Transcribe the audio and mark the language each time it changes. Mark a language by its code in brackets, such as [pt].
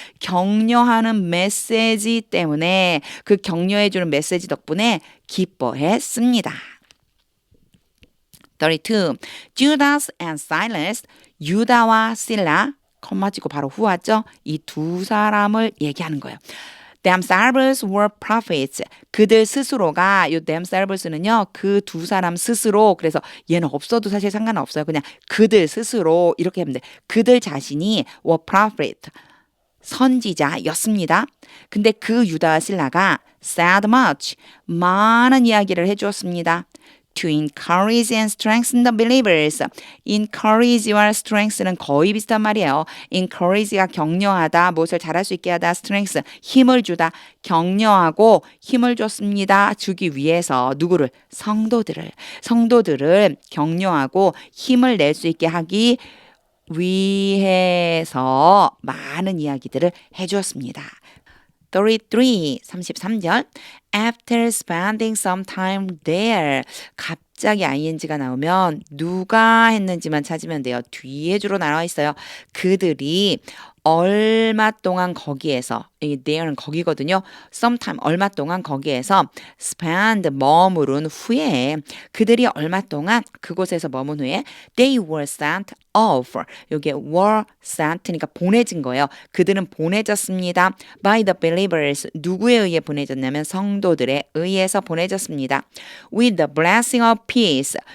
[ko] 격려하는 메시지 때문에 그 격려해주는 메시지 덕분에 기뻐했습니다. [en] 32. Judas and Silas. [ko] 유다와 실라 컴마 찍고 바로 후하죠. 이 두 사람을 얘기하는 거예요. [en] Themselves were prophets. [ko] 그들 스스로가 이 themselves는요. 그 두 사람 스스로 그래서 얘는 없어도 사실 상관없어요. 그냥 그들 스스로 이렇게 하면 돼. 그들 자신이 were prophet. 선지자였습니다. 근데 그 유다와 실라가 said much. [en] 많은 이야기를 해주었습니다. To encourage and strengthen the believers. [ko] encourage와 strength는 거의 비슷한 말이에요. encourage가 격려하다, 무엇을 잘할 수 있게 하다, strength, 힘을 주다, 격려하고 힘을 줬습니다. 주기 위해서 누구를? 성도들을 격려하고 힘을 낼 수 있게 하기 위해서 많은 이야기들을 해주었습니다. 33절. [en] After spending some time there. [ko] 갑자기 ing가 나오면 누가 했는지만 찾으면 돼요. 뒤에 주로 나와 있어요. 그들이 얼마 동안 거기에서, 이 there는 거기거든요. sometime 얼마 동안 거기에서 spend 머무른 후에 그들이 얼마 동안 그곳에서 머문 후에 they were sent off. 여기에 were sent니까 보내진 거예요. 그들은 보내졌습니다. by the believers. 누구에 의해 보내졌냐면 성도들에 의해서 보내졌습니다. [en] with the blessing of peace.